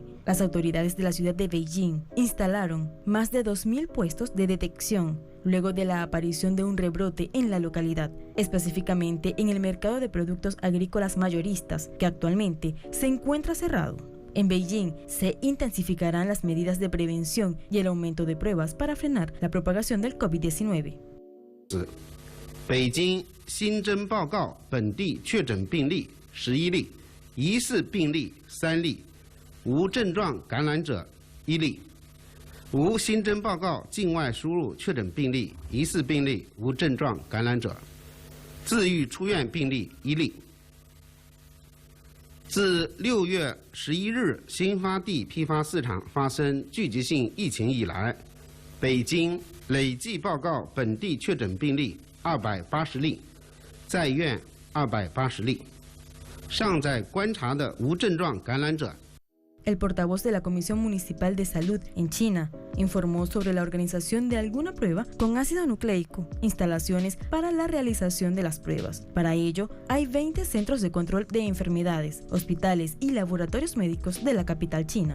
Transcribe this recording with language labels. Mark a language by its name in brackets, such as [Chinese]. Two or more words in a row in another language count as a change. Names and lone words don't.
[Spanish] Las autoridades de la ciudad de Beijing instalaron más de 2.000 puestos de detección luego de la aparición de un rebrote en la localidad, específicamente en el mercado de productos agrícolas mayoristas, que actualmente se encuentra cerrado. En Beijing se intensificarán las medidas de prevención y el aumento de pruebas para frenar la propagación del COVID-19. [Chinese] 北京新增报告本地确诊病例11例，疑似病例3例，无症状感染者1例，无新增报告境外输入确诊病例、疑似病例、无症状感染者，自愈出院病例1例。自6月11日新发地批发市场发生聚集性疫情以来，北京累计报告本地确诊病例280例，在院280例，尚在观察的无症状感染者。 [Spanish] El portavoz de la Comisión Municipal de Salud en China informó sobre la organización de alguna prueba con ácido nucleico, instalaciones para la realización de las pruebas. Para ello, hay 20 centros de control de enfermedades, hospitales y laboratorios médicos de la capital china.